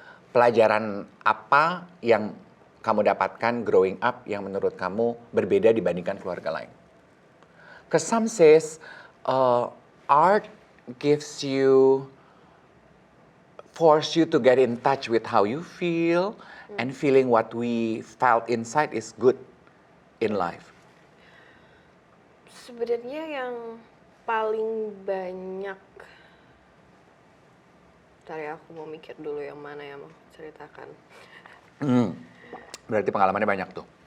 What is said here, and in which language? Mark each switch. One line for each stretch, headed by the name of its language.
Indonesian: Pelajaran apa yang kamu dapatkan
English: growing up
Indonesian: yang menurut kamu berbeda dibandingkan keluarga lain?
English: Because some says art gives you, force you to get in touch with how you feel, and feeling what we felt inside is good in life.
Indonesian: Sebenarnya yang paling banyak, tadi aku mau mikir dulu yang mana yang mau ceritakan. Berarti pengalamannya banyak tuh.